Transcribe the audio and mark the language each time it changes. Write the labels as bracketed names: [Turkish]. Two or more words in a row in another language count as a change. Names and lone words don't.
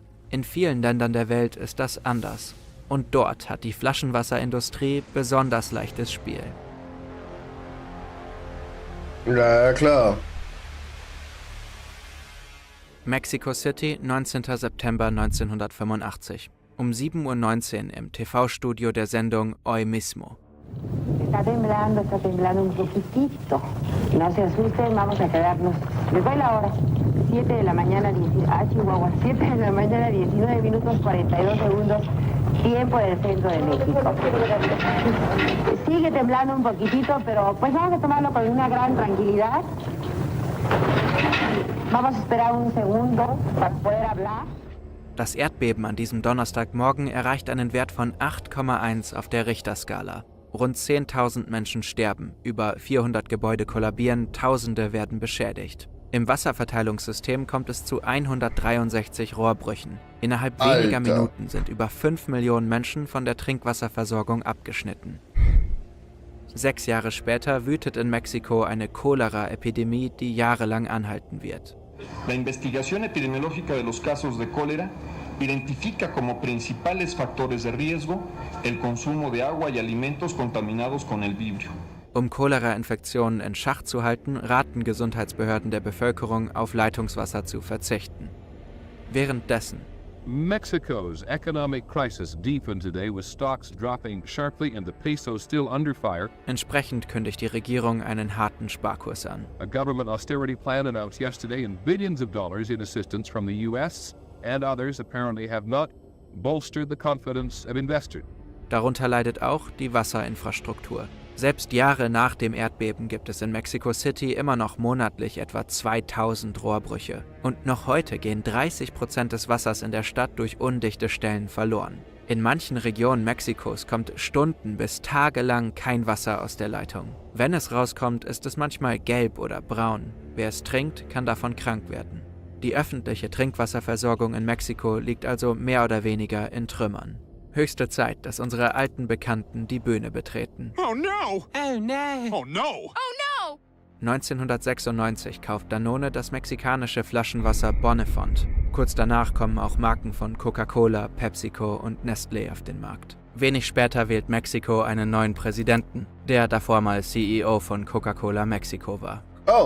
[German] In vielen Ländern der Welt ist das anders. Und dort hat die Flaschenwasserindustrie besonders leichtes Spiel. Ja, klar. Mexico City, 19. September 1985. Um 7:19 Uhr im TV-Studio der Sendung Hoy mismo. [Spanish] Está temblando un poquitito. No se asusten, vamos a quedarnos. Les doy la hora. 7 de la mañana, Chihuahua. 7 de la mañana, 19 minutos 42 segundos. Tiempo del centro de México. Sigue temblando un poquitito, pero pues vamos a tomarlo con una gran tranquilidad. Vamos a esperar un segundo para poder hablar. [German] Das Erdbeben an diesem Donnerstagmorgen erreicht einen Wert von 8,1 auf der Richterskala. Rund 10.000 Menschen sterben, über 400 Gebäude kollabieren, Tausende werden beschädigt. Im Wasserverteilungssystem kommt es zu 163 Rohrbrüchen. Innerhalb weniger Minuten sind über 5 Millionen Menschen von der Trinkwasserversorgung abgeschnitten. 6 Jahre später wütet in Mexiko eine Cholera-Epidemie, die jahrelang anhalten wird. [Spanish] La investigación epidemiológica de los casos de cólera identifica como principales factores de riesgo el consumo de agua y alimentos contaminados con el vibrio. [German] Um Cholera-Infektionen in Schach zu halten, raten Gesundheitsbehörden der Bevölkerung, auf Leitungswasser zu verzichten. Währenddessen [English] Mexico's economic crisis deepened today with stocks dropping sharply and the peso still under fire. [German] Entsprechend kündigt die Regierung einen harten Sparkurs an. [English] A government austerity plan announced yesterday in billions of dollars in assistance from the US and others apparently have not bolstered the confidence of investors. [German] Darunter leidet auch die Wasserinfrastruktur. Selbst Jahre nach dem Erdbeben gibt es in Mexico City immer noch monatlich etwa 2000 Rohrbrüche. Und noch heute gehen 30% des Wassers in der Stadt durch undichte Stellen verloren. In manchen Regionen Mexikos kommt stunden- bis tagelang kein Wasser aus der Leitung. Wenn es rauskommt, ist es manchmal gelb oder braun. Wer es trinkt, kann davon krank werden. Die öffentliche Trinkwasserversorgung in Mexiko liegt also mehr oder weniger in Trümmern. Höchste Zeit, dass unsere alten Bekannten die Bühne betreten. [English] Oh no! Oh no! Oh no! Oh no! [German] 1996 kauft Danone das mexikanische Flaschenwasser Bonifont. Kurz danach kommen auch Marken von Coca-Cola, PepsiCo und Nestlé auf den Markt. Wenig später wählt Mexiko einen neuen Präsidenten, der davor mal CEO von Coca-Cola Mexiko war. Oh.